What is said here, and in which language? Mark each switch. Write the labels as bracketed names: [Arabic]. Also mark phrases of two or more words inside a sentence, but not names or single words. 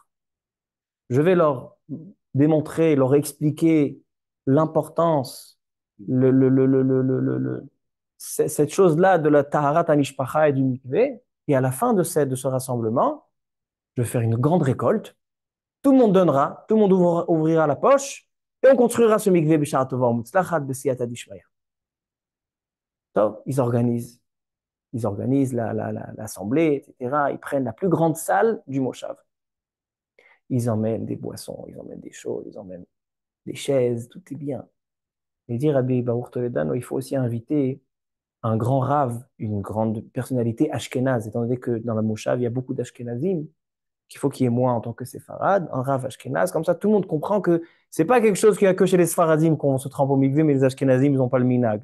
[French] Je vais leur démontrer, leur expliquer l'importance, cette chose-là de la [Hebrew] טהרת המשפחה [French] et du mikvé. Et à la fin de ce rassemblement, je vais faire une grande récolte. Tout le monde donnera, tout le monde ouvrira la poche et on construira ce mikvé [Hebrew] בשעה טובה ומוצלחת בסייעתא דשמיא. [French] Donc, ils organisent l'assemblée, etc. Ils prennent la plus grande salle du Moshav. Ils emmènent des boissons, ils emmènent des choses, ils emmènent des chaises, tout est bien. Et dire à Rabbi Baruch Toledano, il faut aussi inviter un grand rave, une grande personnalité ashkénaze, étant donné que dans la Moshav, il y a beaucoup d'ashkénazim, qu'il faut qu'il y ait moi en tant que séfarade, un rave ashkénaze, comme ça tout le monde comprend que c'est pas quelque chose qu'il y a que chez les séfaradim qu'on se trempe au mikvé, mais les ashkénazim, ils n'ont pas le minag.